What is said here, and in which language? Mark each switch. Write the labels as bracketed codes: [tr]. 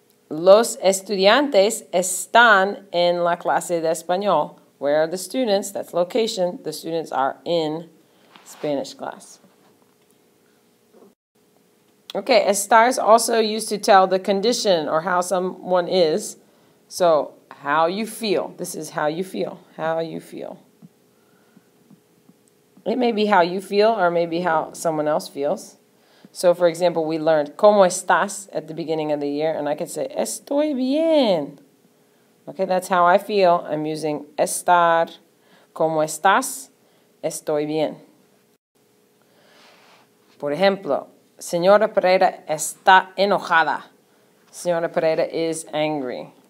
[es] Los estudiantes están en la clase de español. [en] Where are the students? That's location. The students are in Spanish class. Okay, estar is also used to tell the condition or how someone is. So, how you feel. This is how you feel. How you feel. It may be how you feel or maybe how someone else feels. So, for example, we learned [es] ¿Cómo estás? [en] At the beginning of the year, and I could say [es] estoy bien. [en] Okay, that's how I feel. I'm using estar. [es] ¿Cómo estás? Estoy bien. Por ejemplo, Señora Pereira está enojada. [en] Señora Pereira is angry.